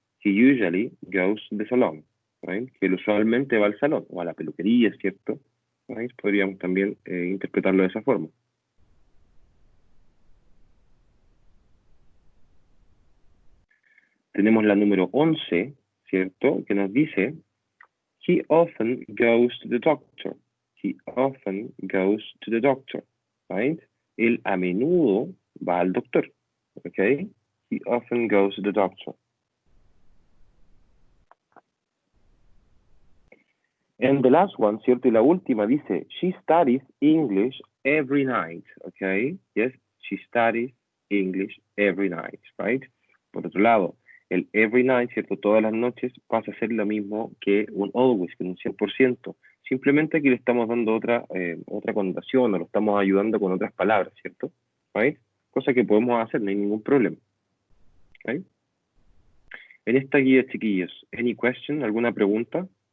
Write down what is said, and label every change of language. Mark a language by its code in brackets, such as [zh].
[en] He usually goes to the salon, right? [es] Que él usualmente va al salón o a la peluquería, ¿cierto? Right? Podríamos también interpretarlo de esa forma. Tenemos la número 11, ¿cierto? Que nos dice, [en] he often goes to the doctor. He often goes to the doctor, right? [es] Él a menudo va al doctor, ¿ok? [en] He often goes to the doctor. And the last one, ¿cierto? [es] Y la última dice, [en] she studies English every night, ¿ok? Yes, she studies English every night, right? [es] Por otro lado, el every night, ¿cierto? Todas las noches pasa a ser lo mismo que un always, que un 100%. Simplemente aquí le estamos dando otra connotación o lo estamos ayudando con otras palabras, ¿cierto? Right? Cosa que podemos hacer, no hay ningún problema. Right? En esta guía, chiquillos, [en] any question, [es] alguna pregunta?